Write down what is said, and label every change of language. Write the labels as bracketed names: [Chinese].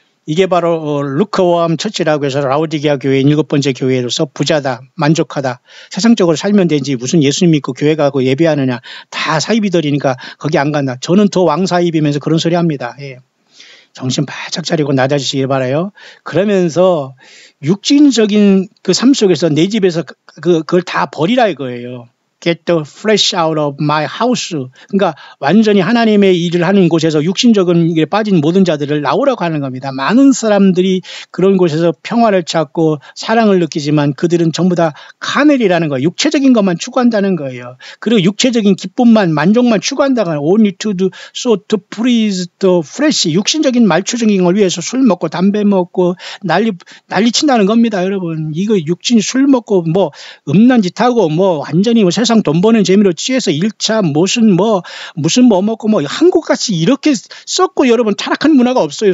[Korean] 이게 바로 루크워암 처치라고 해서 라오디게아 교회의 7번째 교회로서 부자다, 만족하다, 세상적으로 살면 되지 무슨 예수님 믿고 교회 가고 예배하느냐, 다 사이비들이니까 거기 안 간다. 저는 더 왕사이비면서 그런 소리 합니다. 예. 정신 바짝 차리고 낮아지시길 바라요. 그러면서 육신적인 그 삶 속에서 내 집에서 그걸 다 버리라 이거예요. [English] Get the flesh out of my house. [Korean] 그러니까 완전히 하나님의 일을 하는 곳에서 육신적인 일에 빠진 모든 자들을 나오라고 하는 겁니다. 많은 사람들이 그런 곳에서 평화를 찾고 사랑을 느끼지만 그들은 전부 다 카멜이라는 거예요. 육체적인 것만 추구한다는 거예요. 그리고 육체적인 기쁨만 만족만 추구한다는 거예요. [English] Only to do so to please the flesh. [Korean] 육신적인 말초적인 걸 위해서 술 먹고 담배 먹고 난리 친다는 겁니다. 여러분 이거 육신 술 먹고 뭐 음란 짓 하고 뭐 완전히 뭐 세상 돈 버는 재미로 취해서 1차 무슨 뭐 먹고 뭐 한국같이 이렇게 썩고 여러분 타락한 문화가 없어요.